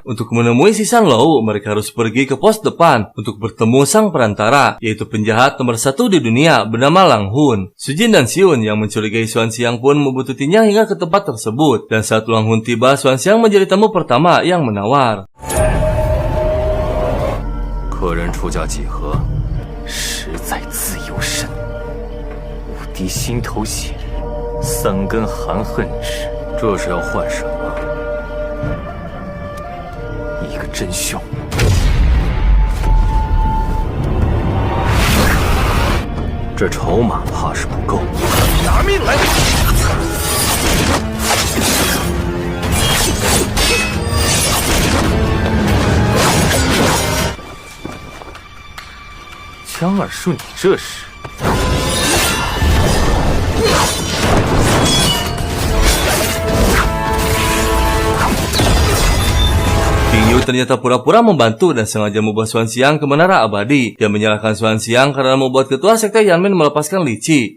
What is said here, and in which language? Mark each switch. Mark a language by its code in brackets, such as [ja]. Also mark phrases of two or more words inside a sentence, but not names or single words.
[id] Untuk menemui Sisan Lou, mereka harus pergi ke pos depan untuk bertemu sang perantara, yaitu penjahat nomor 1 di dunia bernama Lang Hun. Sujin dan Xiun yang mencurigai Xuan Xiang pun membututinya hingga ke tempat tersebut. Dan saat Lang Hun tiba, Xuan Xiang menjadi tamu pertama yang menawar. [zh] 客人出价几何？实在自由身，无敌心头血，3根含恨指，这是要换什么？一真凶。这筹码怕是不够。拿命来！江二叔，你这是？ [id] King Yu ternyata pura-pura membantu dan sengaja membawa Xuan Xiang ke menara abadi. Dia menyalahkan Xuan Xiang karena membuat ketua sekte Yanmen melepaskan Li Qi.